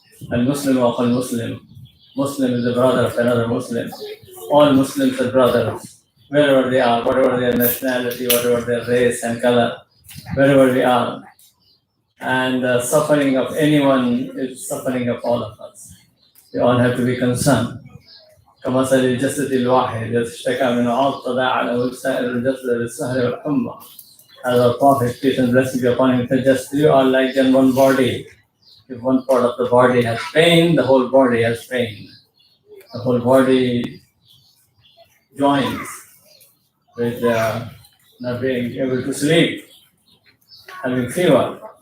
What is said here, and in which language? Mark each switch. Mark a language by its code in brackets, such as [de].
[en] And Muslim of a Muslim. Muslim is the brother of another Muslim. All Muslims are brothers, wherever they are, whatever their nationality, whatever their race and color, wherever we are. And the suffering of anyone is suffering of all of us. We all have to be concerned. [ar] كمثل الجسد الواحد اشتكى من عض تداعى له سائر الجسد بالسهر والحمى. [en] As our Prophet, peace and blessings be upon him, suggests you are like in one body. If one part of the body has pain, the whole body has pain. The whole body joins with not being able to sleep, having fever.